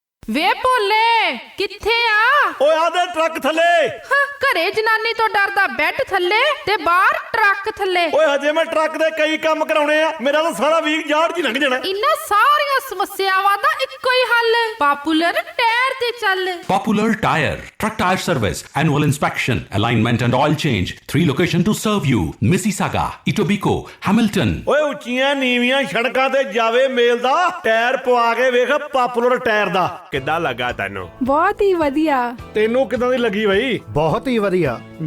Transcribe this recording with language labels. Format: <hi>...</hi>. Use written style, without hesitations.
<pa>ਵੇ ਭੋਲੇ ਕਿੱਥੇ ਆ? ਓਏ ਆ ਦੇ ਟਰੱਕ ਥੱਲੇ। ਘਰੇ ਜਨਾਨੀ ਤੋਂ ਡਰਦਾ ਬੈੱਡ ਥੱਲੇ ਤੇ ਬਾਹਰ ਟਰੱਕ ਥੱਲੇ। ਓਏ ਹਜੇ ਮੈਂ ਟਰੱਕ ਦੇ ਕਈ ਕੰਮ ਕਰਾਉਣੇ ਆ, ਮੇਰਾ ਤਾਂ ਸਾਰਾ ਵੀਕ ਜਾੜ ਜੀ ਲੰਘ ਜਾਣਾ। ਇਨ੍ਹਾਂ ਸਾਰੀਆਂ ਸਮੱਸਿਆਵਾਂ ਦਾ ਇੱਕੋ ਹੀ ਹੱਲ, ਪਾਪੂਲਰ ਟਾਇਰ ਤੇ ਚੱਲ।</pa> <en>Popular Tire, truck tire service, annual inspection, alignment and oil change. 3 locations to serve you: Mississauga, Etobicoke, Hamilton.</en> <pa>ਓਏ ਉੱਚੀਆਂ ਨੀਵੀਆਂ ਸੜਕਾਂ ਤੇ ਜਾਵੇ ਮੇਲ ਦਾ ਟਾਇਰ ਪਵਾ ਕੇ ਵੇਖ ਪਾਪੂਲਰ ਟਾਇਰ ਦਾ। ਕਿੱਦਾਂ ਲੱਗਾ ਤੈਨੂੰ? ਬਹੁਤ ਹੀ ਵਧੀਆ। ਤੈਨੂੰ ਕਿੱਦਾਂ ਦੀ ਲੱਗੀ ਬਈ? ਬਹੁਤ ਹੀ ਵਧੀਆ।</pa>